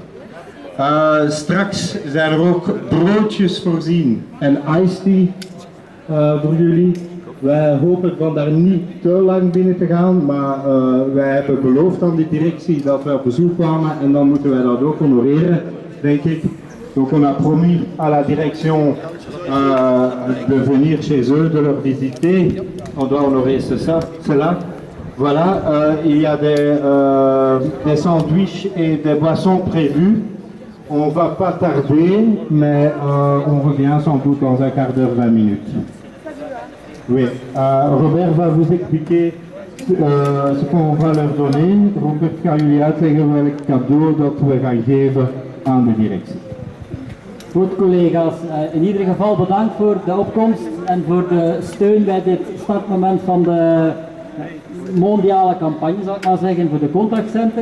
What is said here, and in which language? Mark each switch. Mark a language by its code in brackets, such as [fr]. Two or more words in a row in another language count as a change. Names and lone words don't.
[nl] Straks zijn er ook broodjes voorzien en [en] iced tea [nl] voor jullie. Wij hopen van daar niet te lang binnen te gaan, maar wij hebben beloofd aan de directie dat wij op bezoek kwamen en dan moeten wij dat ook honoreren, denk ik. [fr] Donc on a promis à la direction de venir chez eux, de leur visiter. On doit honorer cela. Voilà, il y a des sandwichs et des boissons prévus. On ne va pas tarder, mais on revient sans doute dans un quart d'heure, 20 minutes. Oui, Robert va vous expliquer ce qu'on va leur donner. [nl] Robert gaat jullie uitleggen welk cadeau dat we gaan geven aan de directie. Goed collega's, in ieder geval bedankt voor de opkomst en voor de steun bij dit startmoment van de mondiale campagne, zal ik maar zeggen, voor de contactcenters.